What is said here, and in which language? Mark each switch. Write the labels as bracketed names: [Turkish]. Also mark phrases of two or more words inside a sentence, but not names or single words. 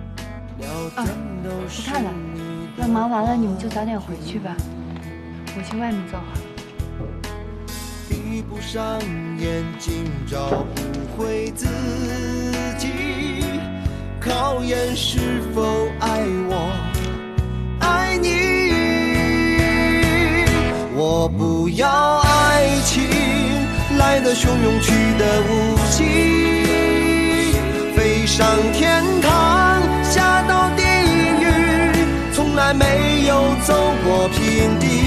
[Chinese] 不看了，等忙完了你们就早点回去吧，我去外面走了。闭不上眼睛找不回自己，考驗是否愛我愛你。我不要愛情來得洶湧去得無期，飛上天堂下到地獄，從來沒有走過平地。